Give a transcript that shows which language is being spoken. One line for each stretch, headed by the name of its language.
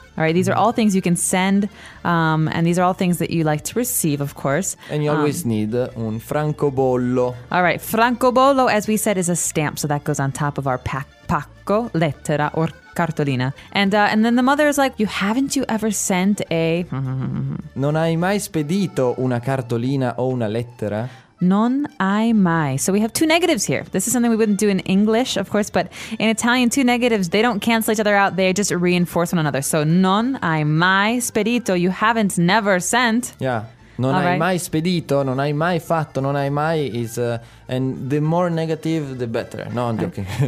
English: All right, these are all things you can send, and these are all things that you like to receive, of course. And you always need un francobollo. All right, francobollo, as we said, is a stamp, so that goes on top of our pacco, lettera, or cartolina. And then the mother is like, haven't you ever sent a...
Italian: Non hai mai spedito una cartolina o una lettera? Non hai mai.
English: So we have two negatives here. This is something we wouldn't do in English, of course, but in Italian, two negatives, they don't cancel each other out. They just reinforce one another. So
Italian: non hai mai spedito.
English: You haven't never sent. Yeah.
Italian: Non All hai right. mai spedito. Non hai mai fatto. Non hai mai is...
English: and the more negative, the better. No, I'm joking. Right.